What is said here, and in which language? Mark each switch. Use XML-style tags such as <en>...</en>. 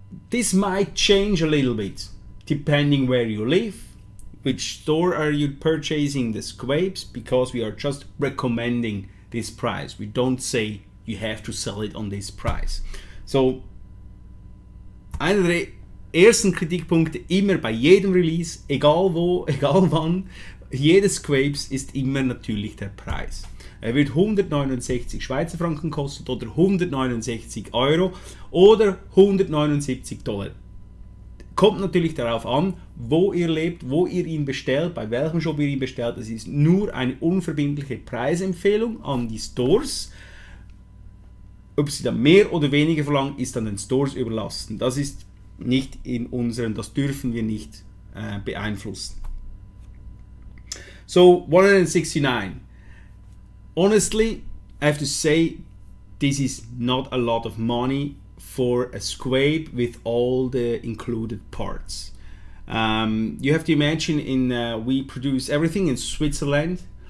<en>This might change a little bit depending where you live, which store are you purchasing the SQuapes, because we are just recommending this price. We don't say you have to sell it on this price.</en> <de>So, einer der ersten Kritikpunkte immer bei jedem Release, egal wo, egal wann, jedes SQuapes ist immer natürlich der Preis. Er wird 169 Schweizer Franken kosten oder 169 Euro oder 179 Dollar. Kommt natürlich darauf an, wo ihr lebt, wo ihr ihn bestellt, bei welchem Shop ihr ihn bestellt. Das ist nur eine unverbindliche Preisempfehlung an die Stores. Ob sie dann mehr oder weniger verlangen, ist dann den Stores überlassen. Das ist nicht in unseren, das dürfen wir nicht beeinflussen. So, 169.</de> <en>Honestly, I have to say, this is not a lot of money for a SQuape with all the included parts. You have to imagine we produce everything in Switzerland.</en>